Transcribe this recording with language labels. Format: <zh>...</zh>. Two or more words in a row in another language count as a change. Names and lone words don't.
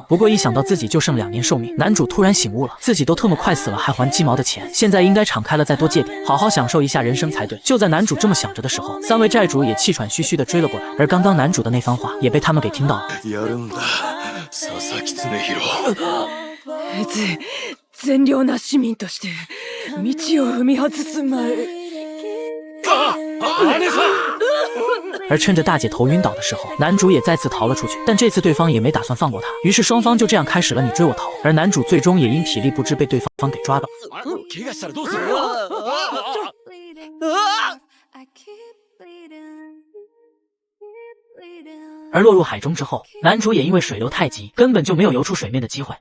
<zh>不过一想到自己就剩2年寿命，男主突然醒悟了，自己都特么快死了还还鸡毛的钱，现在应该敞开了再多借点，好好享受一下人生才对。就在男主这么想着的时候，3位债主也气喘吁吁地追了过来，而刚刚男主的那番话也被他们给听到了。</zh> <ja>善良な市民として道を踏み外す前。</ja> <zh>而趁着大姐头晕倒的时候，男主也再次逃了出去，但这次对方也没打算放过他，于是双方就这样开始了你追我逃。而男主最终也因体力不支被对方给抓到。而落入海中之后，男主也因为水流太急，根本就没有游出水面的机会。</zh>